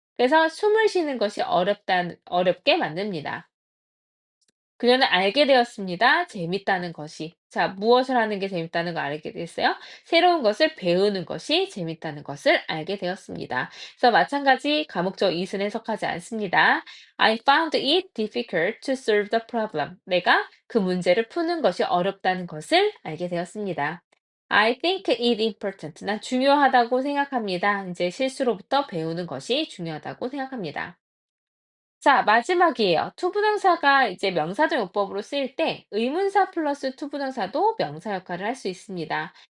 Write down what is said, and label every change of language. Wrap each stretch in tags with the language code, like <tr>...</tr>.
<ko>그래서 숨을 쉬는 것이 어렵게 만듭니다. 그녀는 알게 되었습니다. 재밌다는 것이. 자, 무엇을 하는 게 재밌다는 걸 알게 됐어요? 새로운 것을 배우는 것이 재밌다는 것을 알게 되었습니다. 그래서 마찬가지 가목적 it은 해석하지 않습니다.</ko> <en>I found it difficult to solve the problem.</en> <ko>내가 그 문제를 푸는 것이 어렵다는 것을 알게 되었습니다.</ko> <en>I think it important.</en> <ko>난 중요하다고 생각합니다. 이제 실수로부터 배우는 것이 중요하다고 생각합니다. 자, 마지막이에요. 투부정사가 이제 명사적 용법으로 쓰일 때 의문사 플러스 투부정사도 명사 역할을 할 수 있습니다.</ko>